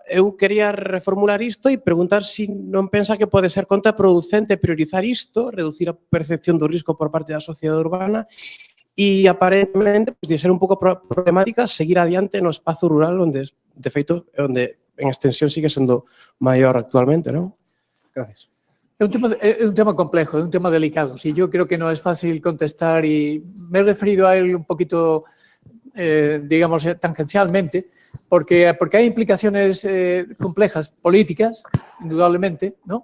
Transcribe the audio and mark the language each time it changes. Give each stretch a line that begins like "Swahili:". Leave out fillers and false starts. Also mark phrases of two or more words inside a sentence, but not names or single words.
Galician: Eu quería reformular isto e preguntar se non pensa que pode ser contraproducente priorizar isto, reducir a percepción do risco por parte da sociedade urbana e, aparentemente, de ser un pouco problemática, seguir adiante no espazo rural onde, de feito, onde en extensión sigue sendo maior actualmente, non?
Spanish: Gracias. Es un tema complejo, es un tema delicado. Sí, yo creo que no es fácil contestar y me he referido a él un poquito, digamos, tangencialmente, porque hay implicaciones complejas, políticas, indudablemente, ¿no?